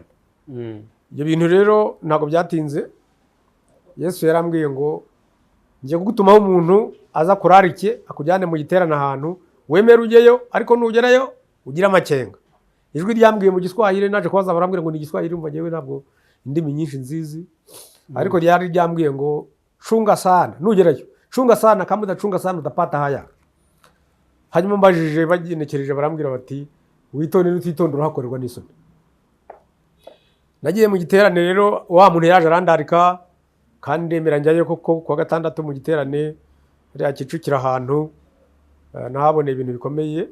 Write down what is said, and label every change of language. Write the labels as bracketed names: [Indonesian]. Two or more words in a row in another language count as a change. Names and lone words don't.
[Kinyarwanda] Ibyo bintu rero ntabwo byatinze. Yesu yarambwiye ngo ngiye kugutumaho umuntu aza kurarike akujyane mu giterane ahantu, wemere ujyeyo, ariko nugerayo ugira amakenga. Ijwi ryambwiye mu Giswahili, naje kubaza barambwira ngo ni Giswahili, umva ngewe ntabwo indimi nyinshi nzizi, ariko ryari ryambwiye ngo [Swahili] chunga sana, [Kinyarwanda] nugerayo [Swahili] chunga sana, kama udachunga sana utapata haya. [Kinyarwanda] Hanyuma mbajije bagenekereje barambwira bati witonde n'utitondera hakorerwa n'isoni. Nagiye mu giterane rero, wa muntu yaje arandarika kandi ndemera njyayo koko kwa gatandatu mu giterane rya Kicukiro ahantu nahaboneye ibintu bikomeye.